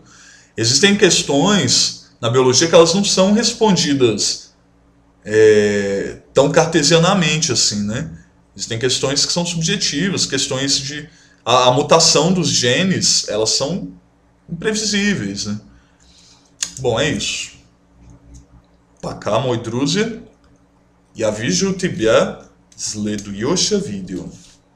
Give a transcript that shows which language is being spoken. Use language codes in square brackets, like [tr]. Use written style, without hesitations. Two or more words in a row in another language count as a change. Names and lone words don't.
[pt] Existem questões na biologia que elas não são respondidas tão cartesianamente assim, né? Existem questões que são subjetivas, questões de... A mutação dos genes, elas são imprevisíveis, né? Bom, é isso. [ru] Пока, мой друзья. Я вижу тебя в следующем видео.